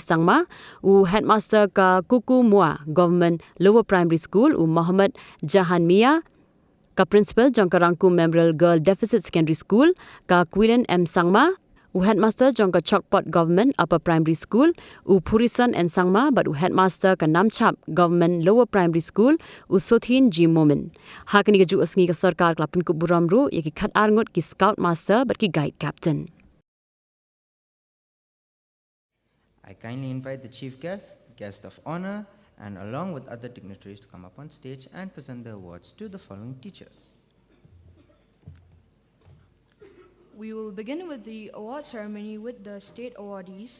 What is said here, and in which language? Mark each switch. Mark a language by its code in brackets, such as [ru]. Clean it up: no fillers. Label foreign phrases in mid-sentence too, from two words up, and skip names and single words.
[kha] Sangma, u Headmaster ka Kuku Mua Government Lower Primary School, u Mohammed Jahan Mia, ka Principal jong ka Rangkum Memorial Girl Deficit Secondary School, ka Quillen M. Sangma, U headmaster jongka Chokpot Government Upper Primary School, U Purisan and Sangma, but U headmaster ka Namchap Government Lower Primary School, U Sothin G Momin. Hakani ka ju asngi ka Sorkar klapin ku buramru, yaki khat Ngut ki Scout Master but ki Guide Captain. [en] I kindly invite the chief guest of honor, and along with other dignitaries to come up on stage and present the awards to the following teachers. We will begin with the award ceremony with the state awardees.